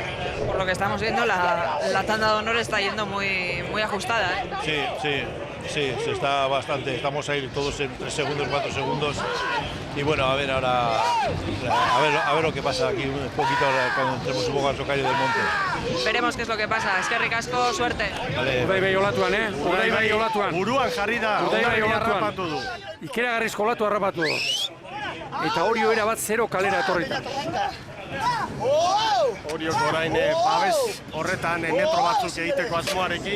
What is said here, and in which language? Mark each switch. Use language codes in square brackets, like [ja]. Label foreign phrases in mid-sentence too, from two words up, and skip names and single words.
[es] Por lo que estamos viendo, la tanda de honor está yendo muy ajustada, ¿eh? Sí, se está bastante, estamos ahí todos en 3 segundos, 4 segundos y bueno, a ver ahora, a ver lo que pasa aquí un poquito cuando entremos un poco al Socario del Monte. Veremos qué es lo que pasa. [eu] Eskerrik asko, suerte. Urdaibai olatuan, Urdaibai olatuan. Buruan jarri da, Urdaibai Hondarribia olatuan. harrapatu du. Ikeragarrizko olatu harrapatu du. Eta Orio era bat 0 kalera etorrita. Oriok orain babes horretan metro batzuk egiteko asmoarekin.